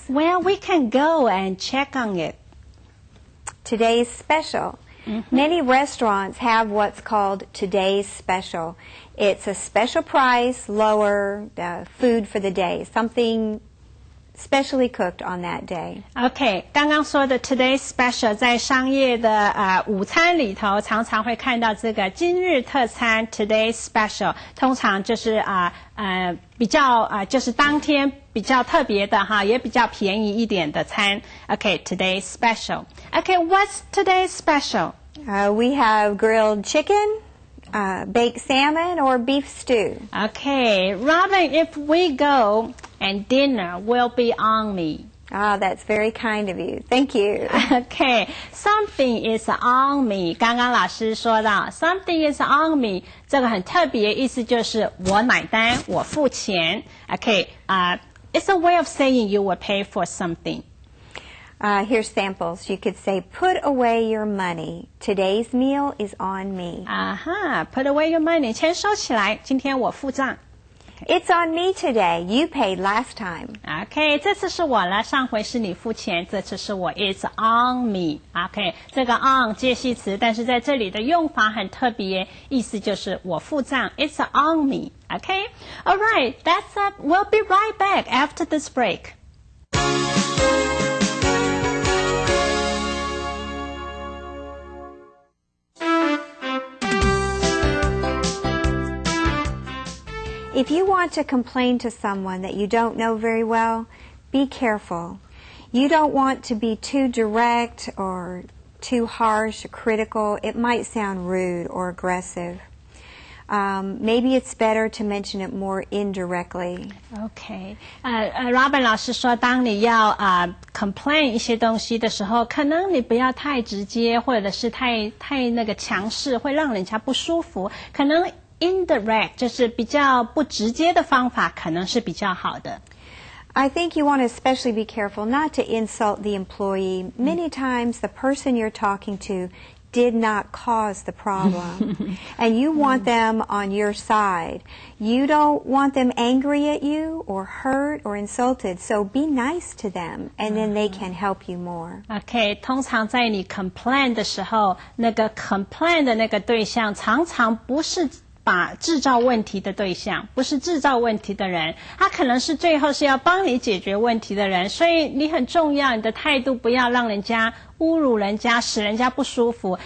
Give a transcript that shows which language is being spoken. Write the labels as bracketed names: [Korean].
[English] Well, we can go and check on it. Today's special. Many restaurants have what's called today's special. It's a special price, lower food for the day, something specially cooked on that day. [Chinese] OK， 刚刚说的 Today's Special 在商业的午餐里头，常常会看到这个今日特餐 Today's Special， 通常就是比较就是当天比较特别的哈，也比较便宜一点的餐。 [English] OK，Today's Special. OK，what's today's special? We have grilled chicken, baked salmon, or beef stew. OK, Robin, if we go and dinner will be on me. That's very kind of you. Thank you. OK, something is on me. [Chinese] 刚刚老师说到 [English] something is on me， [Chinese] 这个很特别，意思就是我买单，我付钱。 [English] OK, it's a way of saying you will pay for something. Here's samples. You could say, put away your money. Today's meal is on me. Put away your money. [Chinese] 钱收起来，今天我付账。 [English] It's on me today. You paid last time. [Chinese] OK， 这次是我了，上回是你付钱，这次是我。 [English] It's on me. [Chinese] OK， 这个 on 介系词，但是在这里的用法很特别，意思就是我付账。 [English] It's on me. OK, all right, that's it. We'll be right back after this break. If you want to complain to someone that you don't know very well, be careful. You don't want to be too direct or too harsh or critical. It might sound rude or aggressive. Maybe it's better to mention it more indirectly. [Chinese] OK， Robin 老师说，当你要complain 一些东西的时候，可能你不要太直接，或者是太那个强势，会让人家不舒服。可能indirect 就是比较不直接的方法，可能是比较好的。 [English] I think you want to especially be careful not to insult the employee. Many times the person you're talking to did not cause the problem. And you want them on your side. You don't want them angry at you or hurt or insulted. So be nice to them and then they can help you more. [Chinese] OK， 通常在你 complain 的时候，那个 complain 的那个对象常常不是制造问题的对象，不是制造问题的人，他可能是最后是要帮你解决问题的人，所以你很重要，你的态度不要让人家侮辱人家，使人家不舒服。